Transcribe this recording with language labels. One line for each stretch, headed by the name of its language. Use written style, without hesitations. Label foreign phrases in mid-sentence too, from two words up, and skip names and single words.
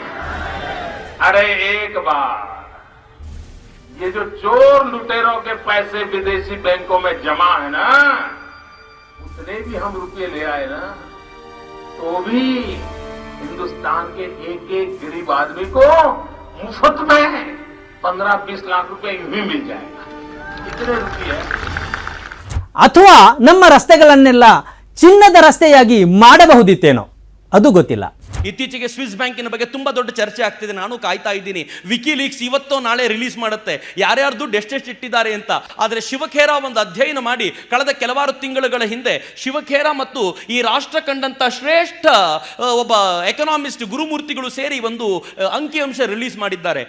Hindi: अरे एक बार ये जो चोर लुटेरों के पैसे विदेशी बैंकों में जमा है ना, उतने भी हम रुपये ले आए ना, तो भी हिंदुस्तान के एक एक गरीब आदमी को मुफ्त में 15-20 लाख रुपए यूं ही मिल जाएगा. इतने रुपये
Kannada: ಅಥವಾ ನಮ್ಮ ರಸ್ತೆಗಳನ್ನೆಲ್ಲ ಚಿನ್ನದ ರಸ್ತೆಯಾಗಿ ಮಾಡಬಹುದಿತ್ತೇನೋ ಅದು ಗೊತ್ತಿಲ್ಲ. ಇತ್ತೀಚೆಗೆ ಸ್ವಿಸ್ ಬ್ಯಾಂಕಿನ ಬಗ್ಗೆ ತುಂಬಾ ದೊಡ್ಡ ಚರ್ಚೆ ಆಗ್ತಿದೆ. ನಾನು ಕಾಯ್ತಾ ಇದ್ದೀನಿ. ವಿಕಿಲೀಕ್ಸ್ ಇವತ್ತೋ ನಾಳೆ ರಿಲೀಸ್ ಮಾಡುತ್ತೆ ಯಾರ್ಯಾರು ದುಡ್ಡು ಎಷ್ಟೆಷ್ಟು ಇಟ್ಟಿದ್ದಾರೆ ಅಂತ. ಆದರೆ ಶಿವಖೇರಾ ಒಂದು ಅಧ್ಯಯನ ಮಾಡಿ ಕಳೆದ ಕೆಲವಾರು ತಿಂಗಳುಗಳ ಹಿಂದೆ ಶಿವಖೇರಾ ಮತ್ತು ಈ ರಾಷ್ಟ್ರ ಕಂಡಂತ ಶ್ರೇಷ್ಠ ಒಬ್ಬ ಎಕನಾಮಿಸ್ಟ್ ಗುರುಮೂರ್ತಿಗಳು ಸೇರಿ ಒಂದು ಅಂಕಿಅಂಶ ರಿಲೀಸ್ ಮಾಡಿದ್ದಾರೆ.